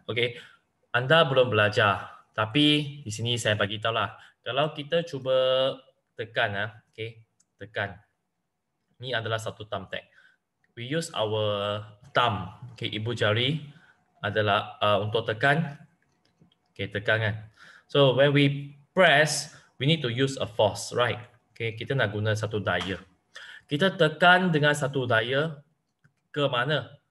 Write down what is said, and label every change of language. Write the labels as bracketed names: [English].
[Malay] Okay, anda belum belajar, tapi di sini saya bagi tahu lah. Kalau kita cuba tekan, okay, tekan. Ini adalah satu thumb tag. [English] We use our thumb, [Malay] okay, ibu jari adalah untuk tekan, okay, tekan kan. [English] So when we press, we need to use a force, right? [Malay] Okay, kita nak guna satu daya. Kita tekan dengan satu daya ke mana?